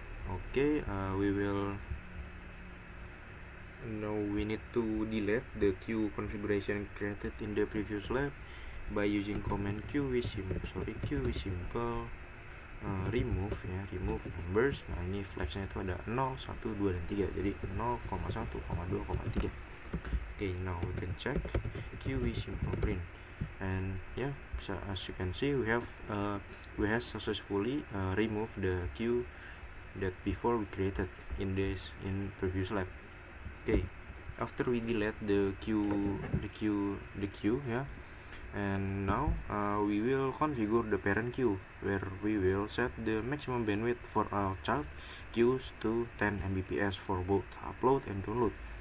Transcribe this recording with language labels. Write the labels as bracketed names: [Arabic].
[English] Okay, we need to delete the queue configuration created in the previous lab by using command QE simple remove numbers. [Indonesian] Nah ini flagnya itu ada 0, 1, 2, dan 3, jadi 0, 1, 2, 3. [English] Okay, now we can check QE simple print, and yeah, so as you can see we have successfully removed the queue that before we created in previous lab. Okay, after we delete the queue yeah, and now we will configure the parent queue, where we will set the maximum bandwidth for our child queues to 10 Mbps for both upload and download.